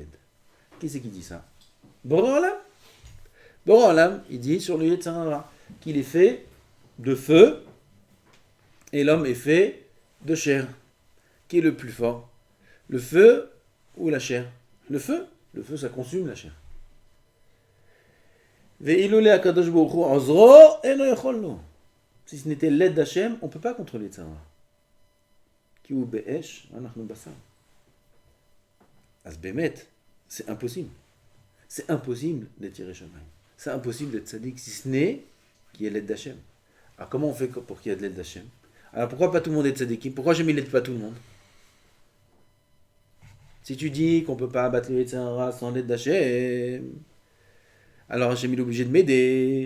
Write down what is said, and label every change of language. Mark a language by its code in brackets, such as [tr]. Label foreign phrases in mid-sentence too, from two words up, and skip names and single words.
[fr] Qui c'est qui dit ça? [he] בורא עולם. בורא עולם, [fr] il dit sur le [he] יצר הרע [fr] qu'il est fait de feu et l'homme est fait de chair. Qui est le plus fort? Le feu ou la chair? Le feu, ça consume la chair. [he] ואילולי הקדוש ברוך הוא עוזרו אינו יכול לו. [fr] Si ce n'était l'aide d'Hachem, on ne peut pas contrôler [he] יצר הרע. כי הוא באש, אנחנו בשר. אז באמת, [fr] c'est impossible. C'est impossible d'être [he] ירא שמים. [fr] C'est impossible d'être tzaddik si ce n'est qu'il y ait l'aide d'Hachem. Alors comment on fait pour qu'il y ait de l'aide d'Hachem? Alors pourquoi pas tout le monde est tzaddikim? Pourquoi Hachem il n'aide pas tout le monde? Si tu dis qu'on ne peut pas abattre le [he] יצר הרע [fr] sans l'aide d'Hachem, alors Hachem il est obligé de m'aider.